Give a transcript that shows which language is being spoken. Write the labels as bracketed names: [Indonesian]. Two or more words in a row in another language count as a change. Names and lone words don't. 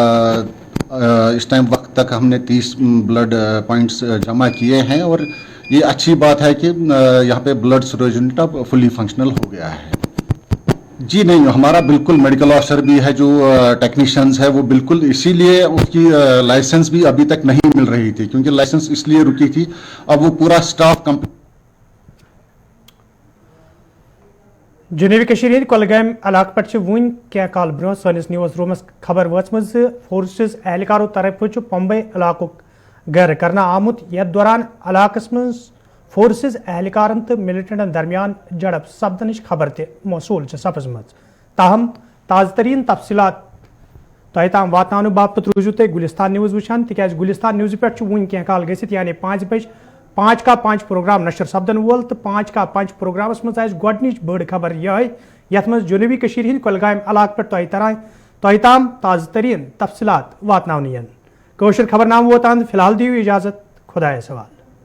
[Urdu] وقت تک ہم نے 30 [English] blood points [Urdu] جمع کیے ہیں اور یہ اچھی بات ہے کہ یہاں پہ [English] blood storage unit [Urdu] اب [English] fully functional [Urdu] ہو گیا ہے جی نہیں ہمارا بالکل [English] medical officer [Urdu] بھی ہے جو ٹیکنیشینز ہے وہ بالکل اسی لیے اس کی لائسنس بھی ابھی تک نہیں مل رہی تھی کیونکہ لائسنس اس لیے رکی تھی اب وہ پورا اسٹاف [Kashmiri] جنوبی کشمیر ہند کولگام علاقہ پہ ون کی کال برو سنس [English] news rooms [Kashmiri] خبر وچم فورسز اہلکاروں طرف پمبئی علاقہ گیر کرنا آمت یتھ دوران علاقس مز فورسز اہلکارن تو ملٹنٹن درمیان جڑپ سپدنچ خبر تہ موصول سپزم تاہم تازہ ترین تفصیلات تہ تام واتن باپت روزو تھی گلستان نیوز وچان تکیاز گلستان نیوز پہ ون کی کال گھت یعنی 5 بج 5 کا 5 پروگرام نشر سپدن وول تو 5 کا 5 پروگرامس مز گۄڈنِچ بڑ خبر یہ یتھ مز جنوبی کشمیر ہند کولگام علاقہ پہ تہ تام تازہ ترین تفصیلات واتن ین کوشر خبر نامہ ووتان فی الحال دیو اجازت خدایس حوالہ